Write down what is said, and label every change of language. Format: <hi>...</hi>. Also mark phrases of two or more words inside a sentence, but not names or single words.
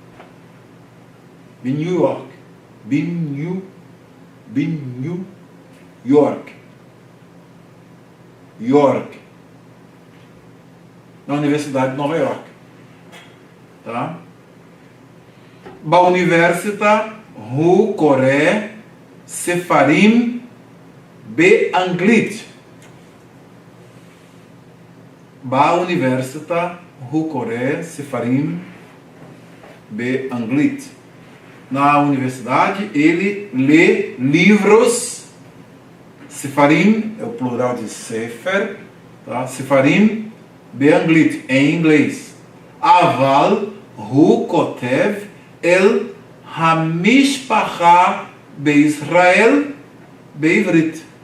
<pt>New York. New York. York. Na Universidade de Nova York. Tá?</pt> <he>אוניברסיטה הוא קורא ספרים באנגלית. אוניברסיטה הוא קורא ספרים באנגלית.</he> <pt>Na universidade, ele lê livros. Sefarim é o plural de Sefer, tá?</pt> <he>ספרים באנגלית,</he> <pt>em inglês.</pt> <he>אבל הוא כותב אל המשפחה בישראל בעברית.</he>